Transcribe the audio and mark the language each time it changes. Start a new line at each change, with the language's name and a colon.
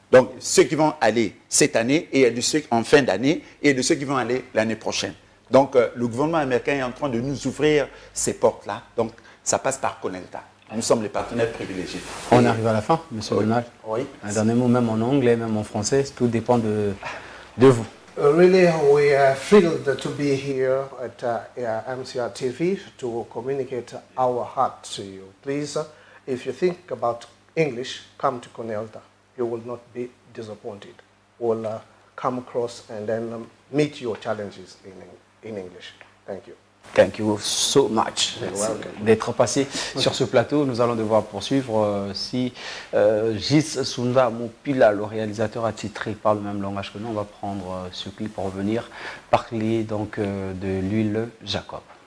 French: Donc, ceux qui vont aller cette année, et de ceux en fin d'année, et de ceux qui vont aller l'année prochaine. Donc, le gouvernement américain est en train de nous ouvrir ces portes-là. Donc, ça passe par Conelta. Nous sommes les partenaires privilégiés. On arrive à la fin, M. Donald. Oui. Un dernier mot, même en anglais, même en français, tout dépend de vous.
English: Really, we are thrilled to be here at MCR TV to communicate our heart to you. Please if you think about English, come to Conelta. You will not be disappointed. We'll come across and then meet your challenges in English. Thank you. Thank you so much
French: d'être passé sur ce plateau. Nous allons devoir poursuivre. Si Gis Sunda Mopila, le réalisateur attitré, parle le même langage que nous, on va prendre ce clip pour revenir parler donc de l'huile Jacob.